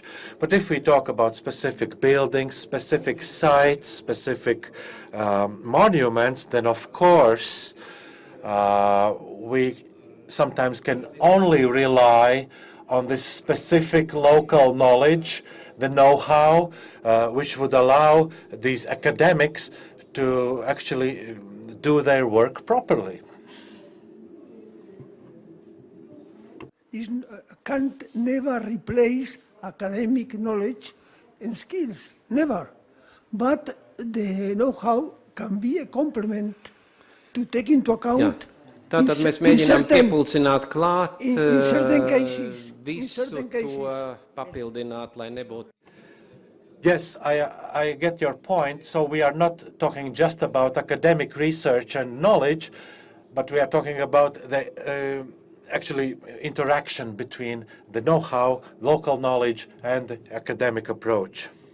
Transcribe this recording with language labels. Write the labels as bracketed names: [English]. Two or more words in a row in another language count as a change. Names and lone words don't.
[English] But if we talk about specific buildings, specific sites, specific monuments, then of course we sometimes can only rely on this specific local knowledge, the know-how, which would allow these academics to actually do their work properly. It can't never replace academic knowledge and skills, never. But the know-how can be a complement to take into account. [Latvian] Tātad mēs mēģinām piepulcināt klāt visu to papildināt, lai nebūtu. [English] Yes, I get your point. So we are not talking just about academic research and knowledge, but we are talking about the actually interaction between the know-how, local knowledge, and the academic approach.